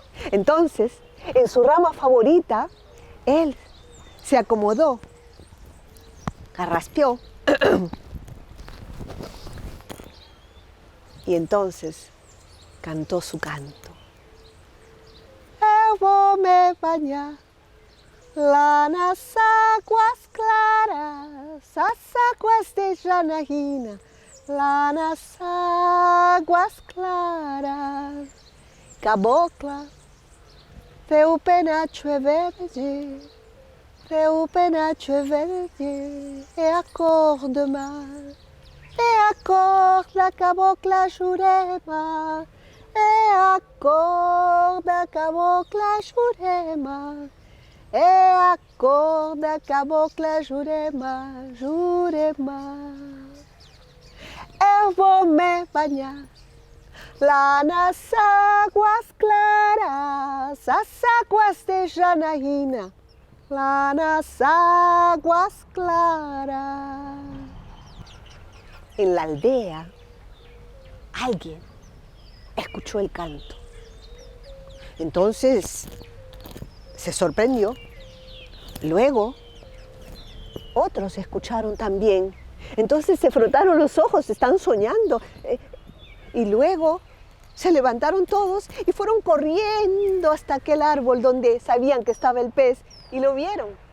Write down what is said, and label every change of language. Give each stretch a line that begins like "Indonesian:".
Spanish: Entonces, en su rama favorita, él se acomodó, carraspeó. Y entonces cantó su canto.
Portuguese: Eu vou me bañar lá nas águas claras, as águas de Janaína, Las aguas claras, cabocla, teu penacho é verde, teu penacho é verde, é a cor do mar, é a cor da cabocla Jurema, é a cor da cabocla Jurema, é a cor da cabocla Jurema, Jurema. Eu vou me banhar lá nas águas claras, as águas de Janaína, lá nas águas claras.
Spanish: En la aldea, alguien escuchó el canto. Entonces se sorprendió. Luego, otros escucharon también. Entonces se frotaron los ojos, están soñando. Y luego se levantaron todos y fueron corriendo hasta aquel árbol donde sabían que estaba el pez y lo vieron.